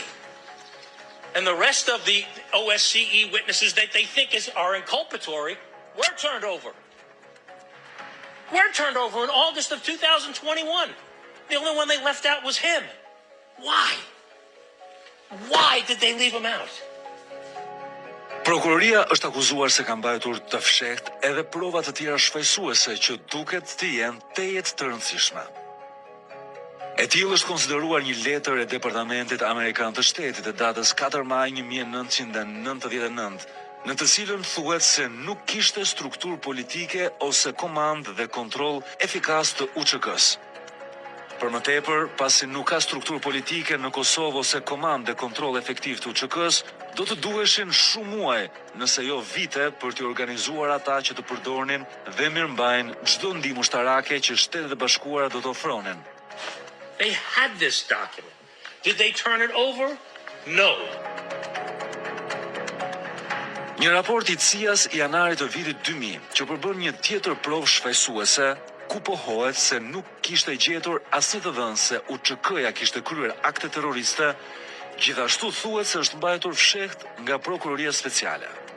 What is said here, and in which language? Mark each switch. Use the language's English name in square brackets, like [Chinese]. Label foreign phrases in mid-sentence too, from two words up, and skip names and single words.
[English] And the rest of the OSCE witnesses that they think are inculpatory were turned over. Were turned over in August of 2021. The only one they left out was him. Why? Why did they leave him out? [Albanian] Prokuroria është akuzuar se ka mbajtur të fshehtë edhe prova të tjera shfaqësuese që duket të jenë tejet të rëndësishme. E tillë është konsideruar një letër e Departamentit Amerikan të Shtetit e datës 4 maj 1999, në të cilën thuhet se nuk kishte strukturë politike ose komand dhe kontroll efikas të UÇK-s. Për më tepër, pasi nuk ka strukturë politike në Kosovë ose komand dhe kontroll efektiv të UÇK-s, do të duheshin shumë muaj, nëse jo vite, për të organizuar ata që të përdornin dhe mirëmbajnë çdo ndihmë ushtarake që Shtetet e Bashkuara do të ofronin. [English] They had this document. Did they turn it over? No. [Albanian] Një raport i CIA-s i janarit të vitit 2000, që përbën një tjetër provë shfaqësuese, ku pohohet se nuk kishte gjetur asnjë të dhënë se UÇK-ja kishte kryer akte terroriste, gjithashtu thuhet se është mbajtur fshehtë nga Prokuroria Speciale.